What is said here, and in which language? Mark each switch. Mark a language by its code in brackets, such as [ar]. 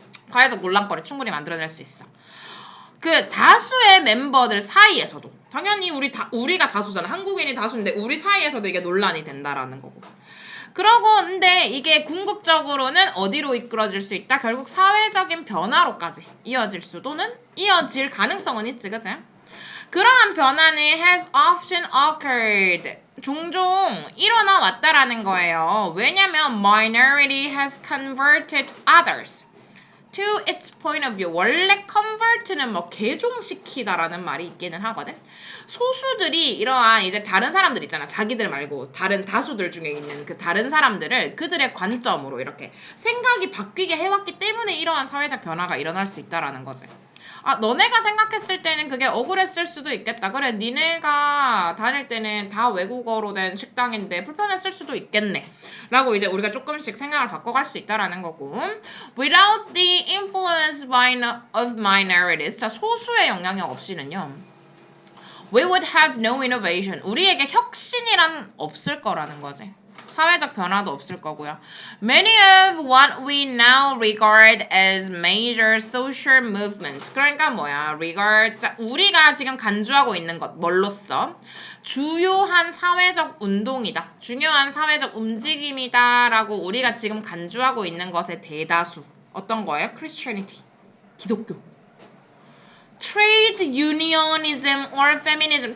[ko] 사회적 논란거리 충분히 만들어낼 수 있어. 그 다수의 멤버들 사이에서도 당연히 우리가 다수잖아. 한국인이 다수인데 우리 사이에서도 이게 논란이 된다라는 거고. 그러고 근데 이게 궁극적으로는 어디로 이끌어질 수 있다? 결국 사회적인 변화로까지 이어질 가능성은 있지, 그치? 그러한 변화는 [en] has often occurred. [ko] 종종 일어나 왔다라는 거예요. 왜냐면 [en] minority has converted others to its point of view. [ko] 원래 convert는 뭐 개종시키다라는 말이 있기는 하거든. 소수들이 이러한 이제 다른 사람들 있잖아. 자기들 말고 다른 다수들 중에 있는 그 다른 사람들을 그들의 관점으로 이렇게 생각이 바뀌게 해왔기 때문에 이러한 사회적 변화가 일어날 수 있다라는 거지. 너네가 생각했을 때는 그게 억울했을 수도 있겠다. 그래, 니네가 다닐 때는 다 외국어로 된 식당인데 불편했을 수도 있겠네. 라고 이제 우리가 조금씩 생각을 바꿔갈 수 있다라는 거고. [en] Without the influence of minorities. [ko] 자, 소수의 영향력 없이는요. [en] We would have no innovation. [ko] 우리에게 혁신이란 없을 거라는 거지. 사회적 변화도 없을 거고요. [en] Many of what we now regard as major social movements. [ko] 그러니까 뭐야? regard. 자, 우리가 지금 간주하고 있는 것 뭘로써? 주요한 사회적 운동이다. 중요한 사회적 움직임이다. 라고 우리가 지금 간주하고 있는 것의 대다수. 어떤 거예요? [en] Christianity. 기독교. Trade unionism or feminism.